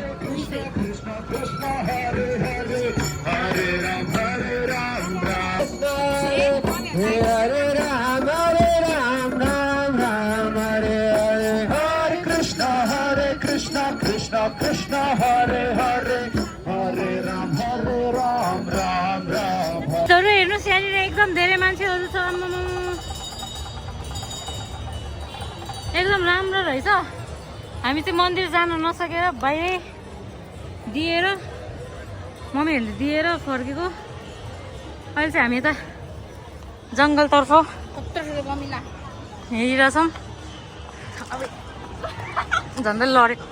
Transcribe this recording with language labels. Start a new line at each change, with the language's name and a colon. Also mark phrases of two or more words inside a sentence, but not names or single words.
Sanskrit: Hare Ram Ram Ram Hare Hare Hare Krishna Krishna Krishna Hare Hare Hare Ram Ram Ram
Nepali: तर हेर्नुस् यहाँनिर एकदम धेरै मान्छेहरू छ एकदम राम्रो रहेछ हामी चाहिँ मन्दिर जान नसकेर बाहिरै दिएर मम्मीहरूले दिएर फर्केको अहिले चाहिँ हामी यता जङ्गलतर्फ हिँडिरहेछौँ झन्डै लडे